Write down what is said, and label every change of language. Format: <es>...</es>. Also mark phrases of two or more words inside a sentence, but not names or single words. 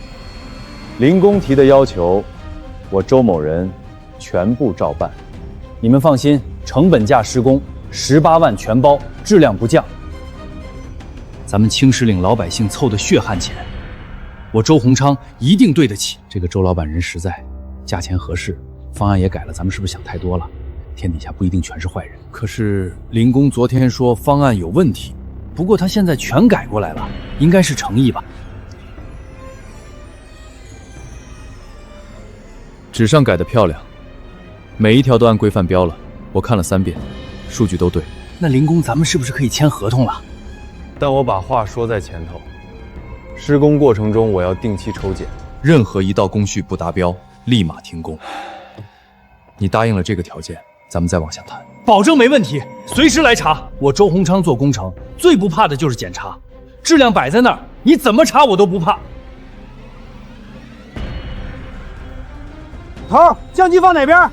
<zh>林工提的要求，我周某人全部照辦。你們放心，成本價施工，18萬全包，質量不降。咱們青石嶺老百姓湊的血汗錢，我周洪昌一定對得起。這個周老闆人實在，價錢合適，方案也改了，咱們是不是想太多了？天底下不一定全是壞人。可是林工昨天說方案有問題，不過他現在全改過來了，應該是誠意吧。紙上改得漂亮，每一條都按規範標了，我看了3遍，數據都對。那林工，咱們是不是可以簽合同了？但我把話說在前頭施工过程中我要定期抽检，任何一道工序不达標，立馬停工。你答應了這個條件，咱們再往下談。保證沒問題，隨時來查。我周鴻昌做工程最不怕的就是檢查，質量擺在那兒，你怎麼查我都不怕。頭，相機放哪邊？</zh>